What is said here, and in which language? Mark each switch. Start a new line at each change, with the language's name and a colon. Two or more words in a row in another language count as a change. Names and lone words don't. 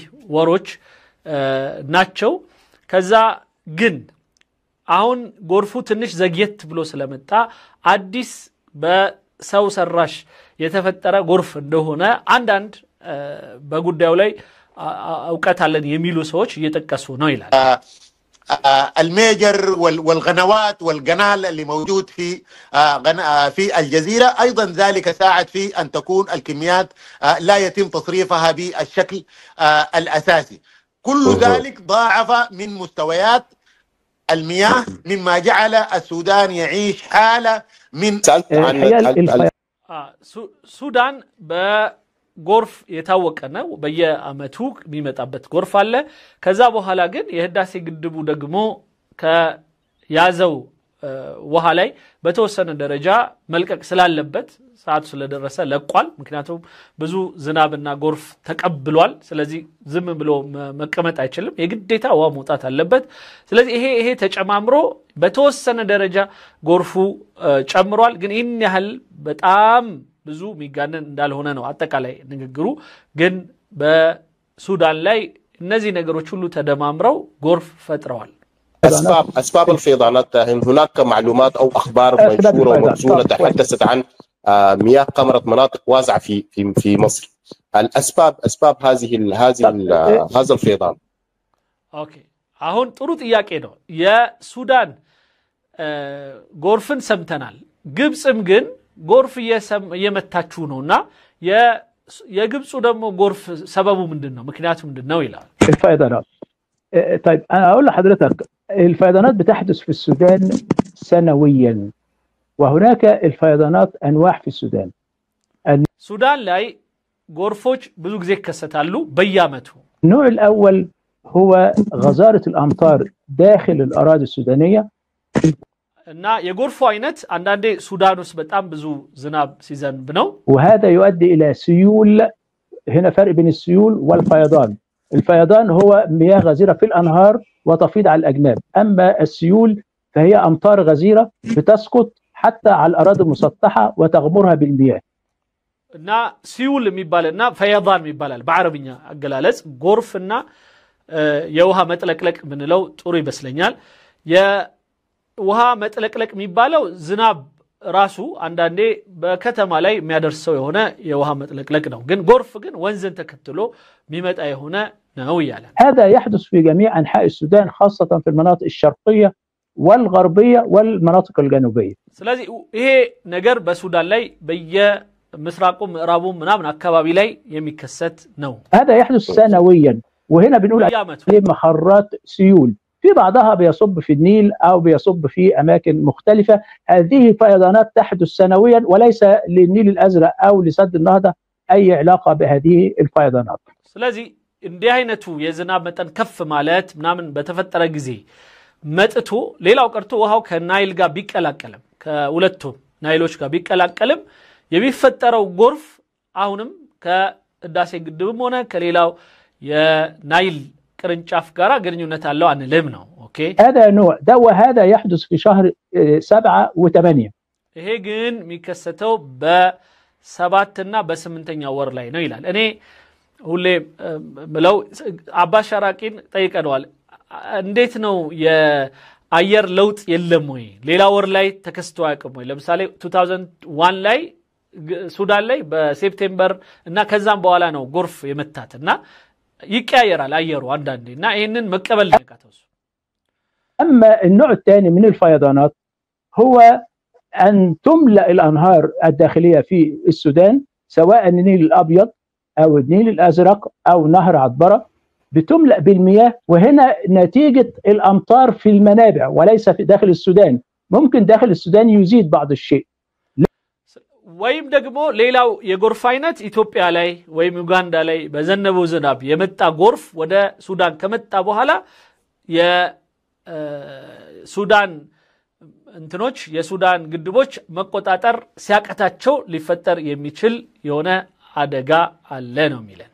Amharic: ወሮች ናቸው ከዛ ግን አሁን ጎርፉ ትንሽ ዘግየት ብሎ ስለመጣ አዲስ በሰው ሰራሽ የተፈጠረ ጎርፍ እንደሆነ አንዳንድ በጉዳዩ ላይ አውቀት አለን የሚሉ ሰዎች እየተጠቀሱ ነው ይላል
Arabic: الميجر والغنوات والقنال اللي موجود في الجزيرة أيضا ذلك ساعد في أن تكون الكميات لا يتم تصريفها بالشكل الأساسي كل ذلك ضاعف من مستويات المياه مما جعل السودان يعيش حالة من
Amharic: السودان ጎርፍ የታወቀ ነው በየአመቱ የሚመጣበት ጎርፍ አለ ከዛ በኋላ ግን የህዳሴ ግድቡ ደግሞ ከያዘው ውሃ ላይ በተወሰነ ደረጃ መልቀቅ ስላለበት ሰዓቱ ስለደረሰ ለቋል ምክንያቱም ብዙ ዝናብና ጎርፍ ተቀብሏል ስለዚህ ዝም ብሎ መቀመጥ አይችልም የግዴታ ውሃ መውጣት አለበት ስለዚህ ይሄ ተጨማምሮ በተወሰነ ደረጃ ጎርፉ ጨምሯል ግን ይህን ያህል በጣም ብዙ ሚጋነን እንዳልሆነ ነው አጠቃላይ ንግግሩ ግን በሱዳን ላይ እነዚህ ነገሮች ሁሉ ተደማምረው ጎርፍ ፈጥረዋል
Arabic: أسباب الفيضانات هناك معلومات أو أخبار منشورة ومرسولة تحدثت عن مياه قمرت مناطق واسعة في مصر أسباب هذا الفيضان
Amharic: أوكي አሁን ጥሩ ጥያቄ ነው የሱዳን ጎርፍን ሰምተናል ግብጽም ግን ጎርፍ የመታችሁ ነውና የግብጹ ደግሞ ጎርፍ ሰበቡ ምንድነው ምክንያቱ ምንድነው ይላል
Arabic: الفيضانات طيب انا اقول لحضرتك الفيضانات بتحدث في السودان سنويا وهناك الفيضانات انواع في السودان
Amharic: السودان ላይ ጎርፎች ብዙ ጊዜ ይከሰታሉ በየአመቱ
Arabic: النوع الاول هو غزارة الامطار داخل الاراضي السودانيه
Amharic: እና የጎርፉ አይነት አንዳንዴ ሱዳን ውስጥ በጣም ብዙ ዝናብ ሲዘንብ ነው
Arabic: وهذا يؤدي الى سيول هنا فرق بين السيول والفيضان الفيضان هو مياه غزيرة في الانهار وتفيض على الاجناب اما السيول فهي امطار غزيرة بتسقط حتى على الاراضي المسطحة وتغمرها بالمياه
Amharic: እና ሲውል የሚባልና ፈይضان የሚባላል በአረብኛ አገላለጽ ጎርፍና የውሃ መጥለቅለቅ ምንለው ጥሩ ይመስለኛል ውሃ መጥለቅለቅ የሚባለው ዝናብ ራሱ አንዳንዴ በከተማ ላይ የሚያደርሰው የሆነ የውሃ መጥለቅለቅ ነው ግን ጎርፍ ግን ወንዝን ተከትሎ የሚመጣ የሆነ ነው ይላል
Arabic: هذا يحدث في جميع انحاء السودان خاصة في المناطق الشرقية والغربية والمناطق الجنوبية
Amharic: ስለዚህ ይሄ ነገር በሱዳን ላይ በየምስራቁ ምዕራቡ ምናምን አካባቢ ላይ የሚከሰት ነው
Arabic: هذا يحدث سنويا وهنا بنقول عليه مخرات سيول في بعضها بيصب في النيل أو بيصب في أماكن مختلفة هذه فيضانات تحدث سنويا وليس للنيل الأزرق أو لسد النهضة أي علاقة بهذه الفيضانات
Amharic: ስለዚህ እንዲህ አይነቱ የዝናብ መጠን ከፍ ማለት ምናምን በተፈጠረ ጊዜ መጥቶ ሌላው ቀርቶ ውሃው ከናይል ጋር ቢቀላቀልም ከሁለቱም ናይሎች ጋር ቢቀላቀልም የሚፈጠረው ጎርፍ አሁንም ከህዳሴ ግድብም ሆነ ከሌላው የናይል ቅርንጫፍ ጋራ ግንኙነት አለው አንልም ነው ኦኬ
Arabic: هذا نوع ده وهذا يحدث في شهر 7 و8
Amharic: ይሄ ግን የሚከሰተው በ7 እና በ8ኛው ወር ላይ ነው ይላል እኔ ሁሌ ብለው አባስ ሸራቂን ጠይቀነዋል እንዴት ነው የአየር ለውጥ የለም ወይ ሌላ ወር ላይ ተከስቶ አያውቅም ወይ ለምሳሌ 2001 ላይ ሱዳን ላይ በሴፕቴምበር እና ከዛም በኋላ ነው ጎርፍ የመታትና ይቀያየራል አየሩ አንዳንዴና ይሄንን መቀበል ነቃተው
Arabic: اما النوع الثاني من الفيضانات هو ان تملأ الانهار الداخليه في السودان سواء النيل الابيض او النيل الازرق او نهر عطبره بتملأ بالمياه وهنا نتيجه الامطار في المنابع وليس في داخل السودان ممكن داخل السودان يزيد بعض الشيء
Amharic: ወይም ደግሞ ሌላው የጎርፍ አይነት ኢትዮጵያ ላይ ወይም ዩጋንዳ ላይ በዘነበው ዝናብ የመጣ ጎርፍ ወደ ሱዳን ከመጣ በኋላ የሱዳን እንትኖች የሱዳን ግድቦች መቆጣጠር ሲያቀታቸው ሊፈጠር የሚችል የሆነ አደጋ አለ ነው የሚለን